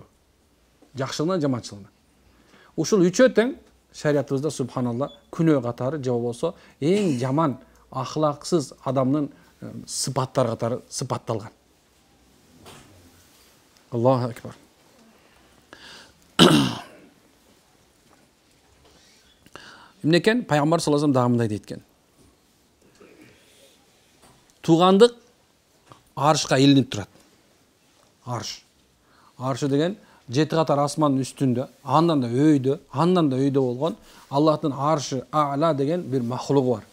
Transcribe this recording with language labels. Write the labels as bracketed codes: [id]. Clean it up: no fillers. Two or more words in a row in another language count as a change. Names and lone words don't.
[ky] Жакшылыгына, жаманчылыгына. Ушул үчөө тең шариятыбызда, субханалла, күнөө катары же болбосо эң жаман, ахлаксыз адамдын сыпаттары катары сыпатталган. [ar] الله أكبر. [ky] Эмнекен Пайгамбар [ar] صلى الله عليه وسلم [ky] дагы дейт экен. Тугандык арышка илинип турат. Арышы деген 7 катар асмандын үстүндө, андан да өйдө болгон Аллахтын аршы а'ла деген бир махлугу бар.